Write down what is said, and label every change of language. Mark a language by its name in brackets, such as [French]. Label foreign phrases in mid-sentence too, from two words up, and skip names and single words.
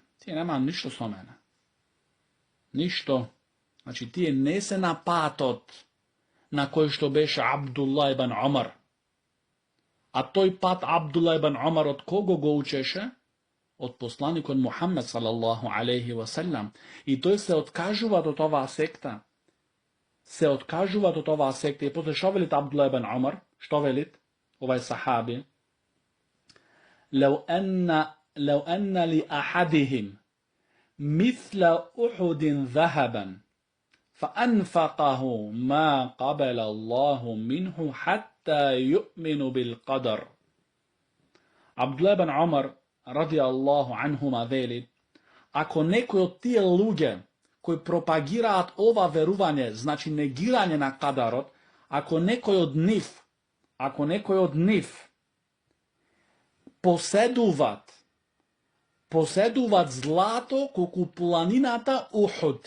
[Macedonian] Тие нема ништо со мене. Ништо. Значи, тие не се на патот на кој што беше Абдулла ибн Омар. А тој пат Абдулла ибн Омар од кого го учеше? Од посланикот [Arabic] Мухаммед صلى الله عليه وسلم. [Macedonian] И тој се откажува од оваа секта. И после што велит Абдулла ибн Омар? Што велит овај сахаби? [Arabic] لو أن لأحدهم مثل أحد ذهبا فأنفقه ما قبل الله منه حتى يؤمن بالقدر. [Macedonian] Abdullah ibn Omar [Arabic] رضي الله عنهما [Macedonian] veli: Ако некој од тие луѓе кои пропагираат ова верување, значи негирање на кадарот, ако некој од нив поседуваат злато колку планината Ухуд.